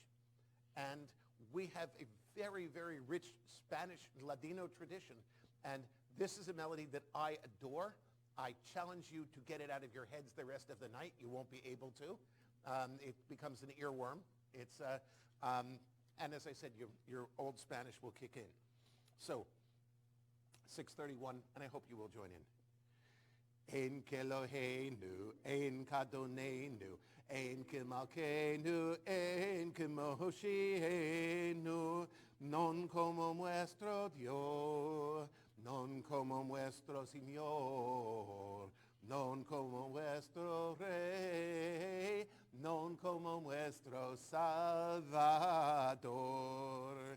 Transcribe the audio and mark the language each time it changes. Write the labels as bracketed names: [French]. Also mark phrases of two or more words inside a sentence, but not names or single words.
[English] And we have a very, very rich Spanish Ladino tradition, and this is a melody that I adore. I challenge you to get it out of your heads the rest of the night. You won't be able to. It becomes an earworm. And as I said, your old Spanish will kick in. So, 631, and I hope you will join in. [Hebrew] אין כאלהינו, אין כאדונינו, אין כמלכנו, אין כמושיענו, [Ladino] non como nuestro Dios, non como nuestro Señor, non como nuestro Rey, non como nuestro Salvador.